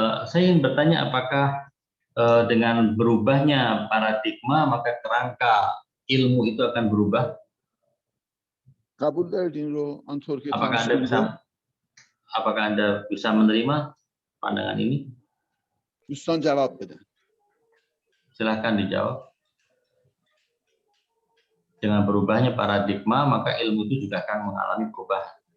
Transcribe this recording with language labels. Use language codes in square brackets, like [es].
[id] Saya ingin bertanya apakah dengan berubahnya paradigma maka kerangka ilmu itu akan berubah? [fa] قبول دارید این رو آنطور که [id] apakah Anda bisa menerima pandangan ini? [fa] دوستان جواب بدن. [id] Silahkan dijawab. Dengan berubahnya paradigma, maka ilmu itu juga akan mengalami perubahan.